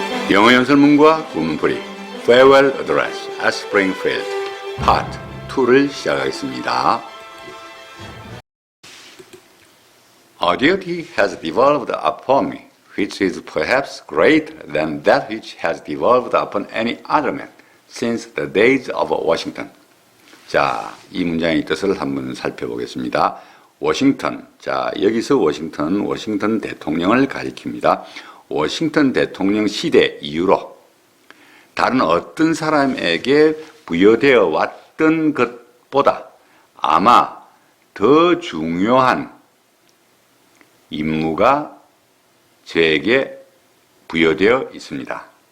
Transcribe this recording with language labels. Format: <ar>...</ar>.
<ko>영어 연설문과 구문풀이 Farewell Address at Springfield Part 2를 시작하겠습니다.</ko> <en>A duty has devolved upon me, which is perhaps greater than that which has devolved upon any other man since the days of Washington.</en> <ko>자, 이 문장의 뜻을 한번 살펴보겠습니다. 워싱턴. 자, 여기서 워싱턴 대통령을 가리킵니다. 워싱턴 대통령 시대 이후로 다른 어떤 사람에게 부여되어 왔던 것보다 아마 더 중요한 임무가 저에게 부여되어 있습니다.</ko>